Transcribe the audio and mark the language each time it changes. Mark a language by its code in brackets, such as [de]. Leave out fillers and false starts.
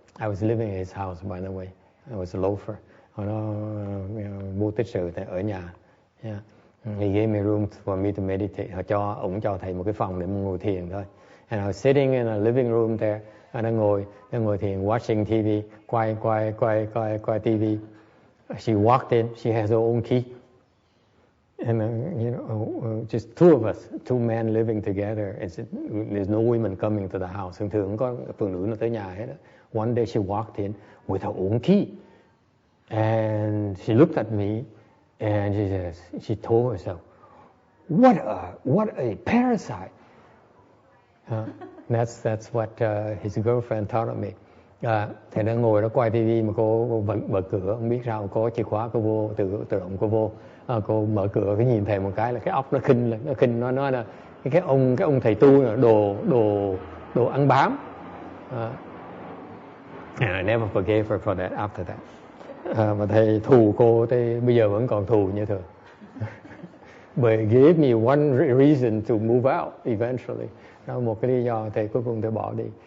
[en] I was living in his house, by the way. I was a loafer. [vi] Nó vô tích sự ở nhà. [en] Yeah. He gave me room for me to meditate. [vi] Ông cho thầy một cái phòng để ngồi thiền thôi. [en] And I was sitting in a living room there. [vi] Đang ngồi thiền, [en] watching TV, [vi] quay TV. [en] She walked in. She has her own key. And just two of us, two men living together. There's no women coming to the house. [vi] Thường không có phụ nữ nào tới nhà hết. [en] One day she walked in with her own key. And she looked at me. And she told herself, what a parasite. That's what his girlfriend told me. [vi] Thầy đang ngồi đó quay tivi mà cô mở cửa, không biết sao có chìa khóa, cô vô tự động cô vô, cô mở cửa, cái nhìn thầy một cái là cái óc nó khinh lên, nó nói là cái ông thầy tu là đồ ăn bám. [en] And I never forgave her for that after that. [vi] Mà thầy thù cô thì bây giờ vẫn còn thù như thường. [en] But it gave me one reason to move out eventually. [vi] Đó một cái lý do thầy cuối cùng thầy bỏ đi.